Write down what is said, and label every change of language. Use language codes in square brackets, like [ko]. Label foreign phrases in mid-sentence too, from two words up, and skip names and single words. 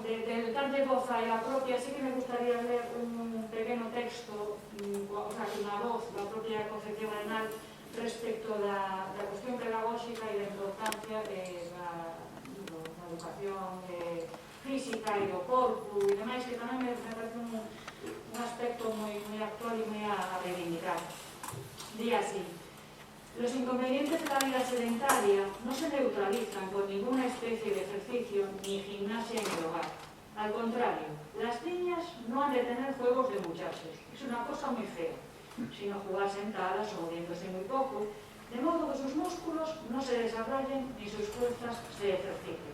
[gl] De darlle voz a ela propia, sí que me gustaría ler un pequeno texto, [es] o sea, [gl] unha voz da propia Concepción Arenal respecto da cuestión pedagóxica e da importancia da educación física e do corpo e demais, que tamén me parece un aspecto moi actual e moi a reivindicar. Di así: [es] los inconvenientes de la vida sedentaria no se neutralizan con ninguna especie de ejercicio ni gimnasia en el hogar. Al contrario, las niñas no han de tener juegos de muchachos, es una cosa muy fea, sino jugar sentadas o moviéndose muy poco, de modo que sus músculos no se desarrollen ni sus fuerzas se ejerciten.